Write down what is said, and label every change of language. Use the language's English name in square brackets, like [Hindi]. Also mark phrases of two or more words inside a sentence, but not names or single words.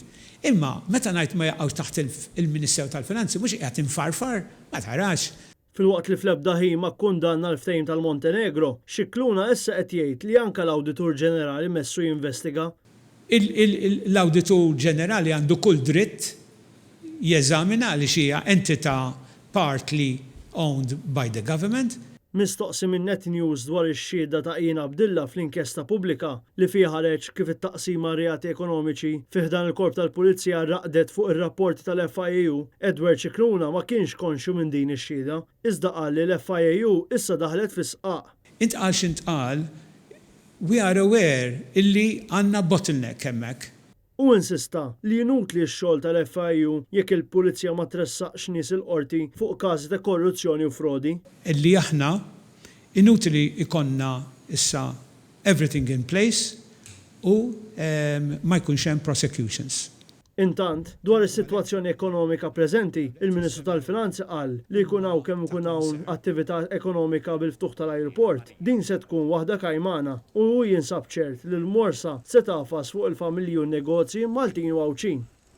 [Maltese] Imma meta ngħid ma jaqgħux taħt il-Ministeru tal-Finanzi mhux qiegħed infarfar, ma tarax. Fil-waqt li fl-ebda ħima kkundanna l-ftehim tal-Montenegro, Cicluna issa qed jgħid li anke l-Awditur Ġenerali messu jinvestiga. L-Awditur Ġenerali għandu kull dritt jeżamina li xija entità [English] partly owned by the government. [Maltese] Mistoqsi minn Net News dwar ix-xhieda ta' Ian Abdillah fl-inkjesta pubblika li fiha ħareġ kif it-taqsima reati ekonomiċi fih dan il-korp tal-Pulizija raqdet fuq ir-rapporti tal-FIU, Edward Cicluna ma kienx konxu minn din ix-xhieda, iżda qal li l-FIU issa daħlet fis-sqaq. Intqal x'intqal, [English] we are aware [Maltese] illi għandna bottleneck hemmhekk. U insista li inutli x-xogħol tal-FIU jekk il-Pulizija ma tressaqx nies il-qorti fuq każi ta' korruzzjoni u frodi. Illi aħna inutli ikonna issa [English] everything in place [Maltese] u ma jkunx hemm prosecutions. Intant, dwar is-sitwazzjoni ekonomika preżenti, il-Ministru tal-Finanzi qal li jkun hawn kemm ikun hawn attività ekonomika bil-ftuħ tal-ajruport, din se tkun waħda kajmana u hu jinsab ċert li l-morsa se tafas fuq il-familji u n-negozji Maltin u Għawċin.